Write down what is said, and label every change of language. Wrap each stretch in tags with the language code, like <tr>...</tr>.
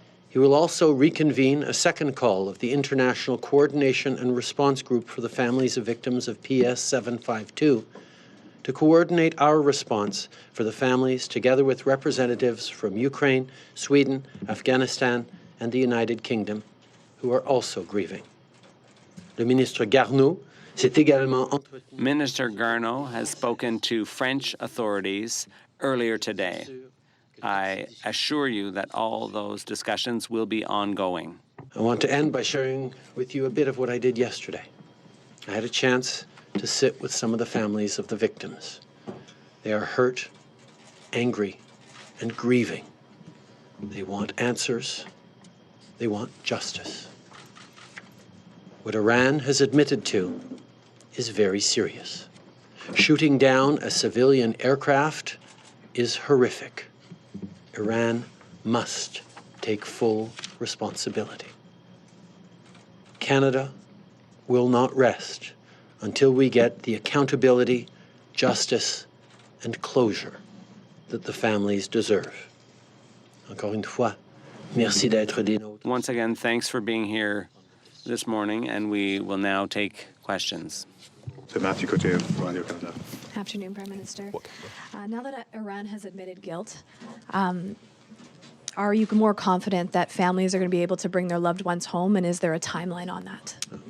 <en>He will also reconvene a second call of the International Coordination and Response Group for the Families of Victims of PS 752 to coordinate our response for the families, together with representatives from Ukraine, Sweden, Afghanistan, and the United Kingdom, who are also grieving.</en> <fr>Le ministre Garneau s'est également entretenu.</fr> <en>Minister Garneau has spoken to French authorities earlier today. I assure you that all those discussions will be ongoing. I want to end by sharing with you a bit of what I did yesterday. I had a chance to sit with some of the families of the victims. They are hurt, angry, and grieving. They want answers. They want justice. What Iran has admitted to is very serious. Shooting down a civilian aircraft is horrific. Iran must take full responsibility. Canada will not rest until we get the accountability, justice, and closure that the families deserve.</en> <fr>Encore une fois, merci d'être des nôtres.</fr> <en>Once again, thanks for being here this morning, and we will now take questions. Matthew Cote, Radio Canada. Afternoon, Prime Minister. Now that Iran has admitted guilt, are you more confident that families are going to be able to bring their loved ones home, and is there a timeline on that?</en>